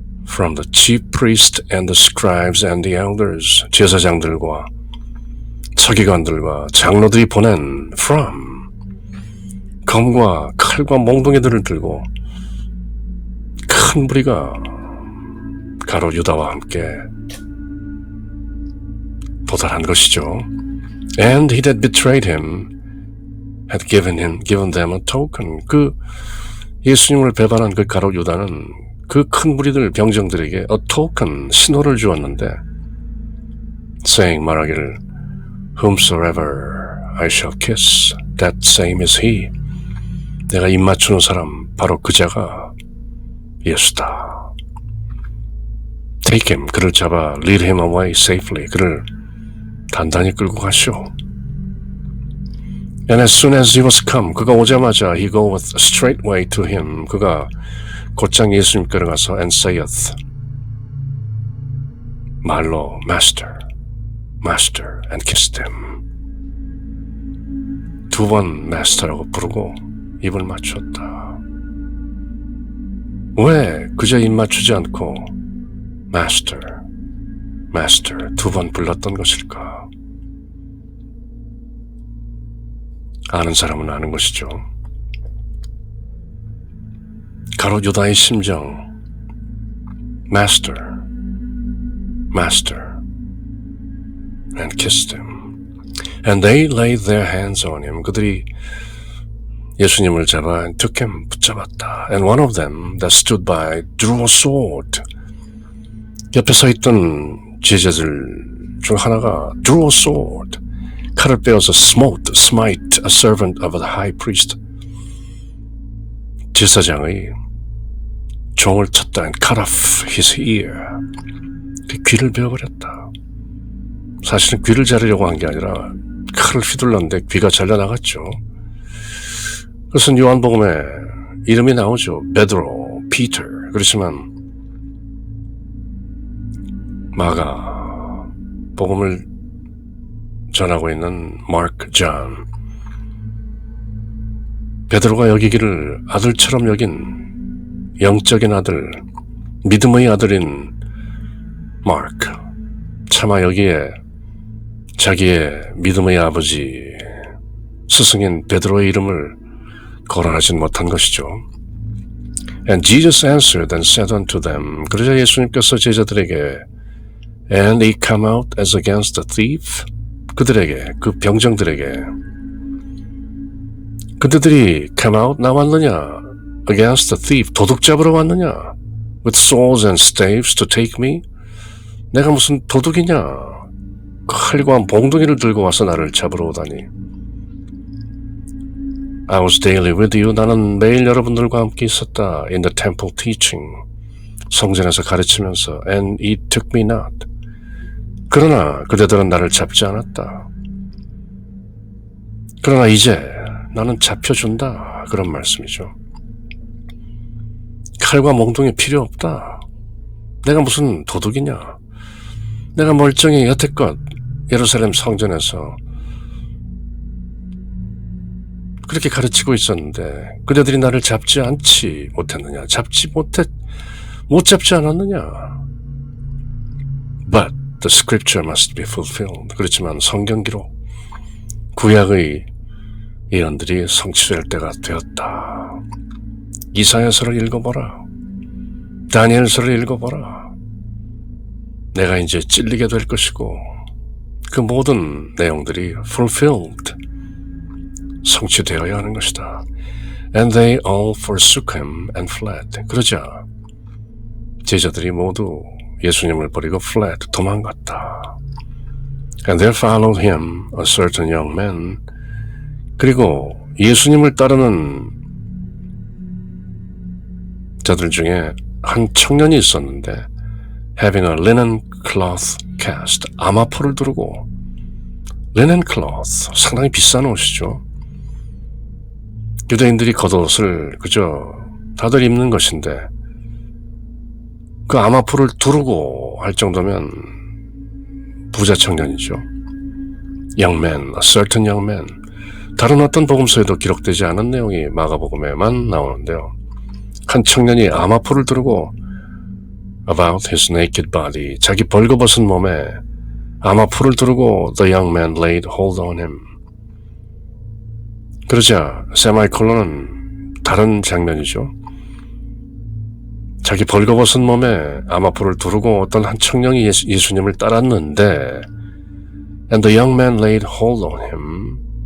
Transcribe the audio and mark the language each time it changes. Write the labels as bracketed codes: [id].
[en] from the chief priest and the scribes and the elders, [ko] 제사장들과 서기관들과 장로들이 보낸 from, 검과 칼과 몽둥이들을 들고 큰 무리가 가롯 유다와 함께 도달한 것이죠. [en] And he that betrayed him had given them a token. [ko] 그 예수님을 배반한 그 가롯 유다는 그 큰 무리들 병정들에게 [en] a token, [ko] 신호를 주었는데 [en] saying, [ko] 말하기를 [en] whomsoever I shall kiss, that same is he. [ko] 내가 입 맞추는 사람 바로 그 자가 예수다. [en] take him, [ko] 그를 잡아 [en] lead him away safely, [ko] 그를 단단히 끌고 가시오. [en] And as soon as he was come, [ko] 그가 오자마자 [en] he goeth straightway to him, [ko] 그가 곧장 예수님께로 가서 [en] and saith, [ko] 말로 [en] Master, Master, and kissed him. [ko] 두 번 Master라고 부르고 입을 맞췄다. 왜 그저 입 맞추지 않고 [en] Master, Master [ko] 두 번 불렀던 것일까? 아는 사람은 아는 것이죠. 가롯 유다의 심정, [en] Master, Master, and kissed him. And they laid their hands on him. [ko] 그들이 예수님을 잡아 [en] and took him, [ko] 붙잡았다. [en] And one of them that stood by drew a sword. [ko] 옆에 서 있던 제자들 중 하나가 [en] drew a sword. [ko] 칼을 빼어서 [en] smite a servant of the high priest. [ko] 제사장의 종을 쳤다 [en] and cut off his ear. [ko] 그 귀를 베어버렸다. 사실은 귀를 자르려고 한 게 아니라 칼을 휘둘렀는데 귀가 잘려나갔죠. 그래서 요한복음에 이름이 나오죠. 베드로, 피터. 그렇지만 마가 복음을 전하고 있는 마크, 존. 베드로가 여기기를 아들처럼 여긴 영적인 아들, 믿음의 아들인 마크. 차마 여기에 자기의 믿음의 아버지, 스승인 베드로의 이름을 거론하진 못한 것이죠. [en] And Jesus answered and said unto them. [ko] 그러자 예수님께서 제자들에게 [en] And he come out as against a thief. [ko] 그들에게, 그 병정들에게 그들이 [en] come out [ko] 나왔느냐? [en] Against a thief. [ko] 도둑 잡으러 왔느냐? [en] With swords and staves to take me. [ko] 내가 무슨 도둑이냐? 칼과 몽둥이를 들고 와서 나를 잡으러 오다니. [en] I was daily with you. [ko] 나는 매일 여러분들과 함께 있었다. [en] In the temple teaching. [ko] 성전에서 가르치면서. [en] And he took me not. [ko] 그러나 그대들은 나를 잡지 않았다. 그러나 이제 나는 잡혀준다. 그런 말씀이죠. 칼과 몽둥이 필요 없다. 내가 무슨 도둑이냐. 내가 멀쩡히 여태껏 예루살렘 성전에서 그렇게 가르치고 있었는데 그대들이 나를 잡지 않지 못했느냐? 못 잡지 않았느냐? [en] But the scripture must be fulfilled. [ko] 그렇지만 성경 기록, 구약의 예언들이 성취될 때가 되었다. 이사야서를 읽어보라. 다니엘서를 읽어보라. 내가 이제 찔리게 될 것이고 그 모든 내용들이 [en] fulfilled, [ko] 성취되어야 하는 것이다. [en] And they all forsook him and fled. [ko] 그러자 제자들이 모두 예수님을 버리고 [en] fled, [ko] 도망갔다. [en] And there followed him a certain young man. [ko] 그리고 예수님을 따르는 자들 중에 한 청년이 있었는데 [en] having a linen cloth cast, [ko] 아마포를 두르고. [en] linen cloth, [ko] 상당히 비싼 옷이죠. 유대인들이 겉옷을 그저 다들 입는 것인데 그 아마포를 두르고 할 정도면 부자 청년이죠. [en] young man, a certain young man. [ko] 다른 어떤 복음서에도 기록되지 않은 내용이 마가복음에만 나오는데요. 한 청년이 아마포를 두르고 [en] about his naked body, [ko] 자기 벌거벗은 몸에 아마포를 두르고 [en] the young man laid hold on him. [ko] 그러자 세마이콜론은 다른 장면이죠. 자기 벌거벗은 몸에 아마포를 두르고 어떤 한 청년이 예수님을 따랐는데 [en] and the young man laid hold on him.